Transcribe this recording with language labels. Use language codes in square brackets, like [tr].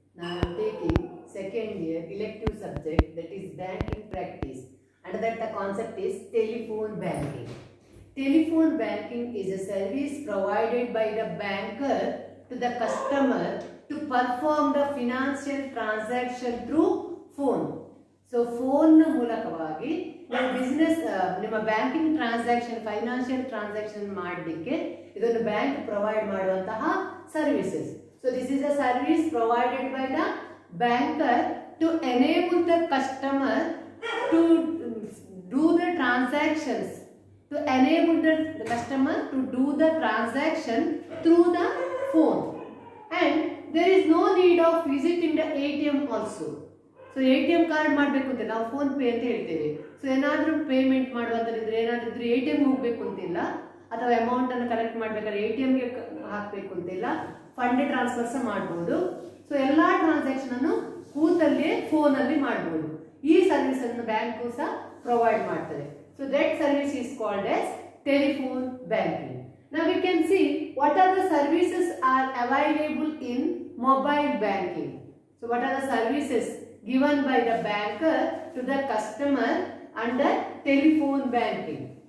[en] Now I am taking second year elective subject, that is banking practice. Under that the concept is telephone banking. Telephone banking is a service provided by the banker to the customer to perform the financial transaction through phone. [kn] So phone ಮೂಲಕವಾಗಿ ನೀವು business ನಿಮ್ಮ banking transaction financial transaction ಮಾಡಲಿಕ್ಕೆ ಇದನ್ನು bank provide ಮಾಡುವಂತಹ services. [en] So this is a service provided by the banker to enable the customer to do the transactions, to enable the customer to do the transaction through the phone, and there is no need of visiting the ATM also. [kn] So ATM card ಮಾಡಬೇಕು ಅಂತ ನಾವು phone pay ಅಂತ ಹೇಳ್ತೇವೆ. So ಏನಾದರೂ payment ಮಾಡುವಂತಂದ್ರೆ ಏನಾದರೂ ATM ಹೋಗಬೇಕು ಅಂತಿಲ್ಲ, ಅಥವಾ ಅಮೌಂಟ್ ಅನ್ನು ಕಲೆಕ್ಟ್ ಮಾಡಬೇಕಾದ್ರೆ ATM ಗೆ ಹಾಕಬೇಕು ಅಂತಿಲ್ಲ, ಫಂಡ್ ಟ್ರಾನ್ಸ್ಫರ್ ಸಹ ಮಾಡಬಹುದು. ಸೊ ಎಲ್ಲಾ ಟ್ರಾನ್ಸಾಕ್ಷನ್ ಅನ್ನು ಕೂತಲ್ಲೇ ಫೋನ್ ಅಲ್ಲಿ ಮಾಡಬಹುದು. ಈ ಸರ್ವಿಸ್ ಅನ್ನು ಬ್ಯಾಂಕ್ ಸಹ ಪ್ರೊವೈಡ್ ಮಾಡ್ತದೆ. [en] So that service is called as telephone banking. Now we can see what are the services are available in mobile banking. So what are the services given by the banker to the customer under telephone banking?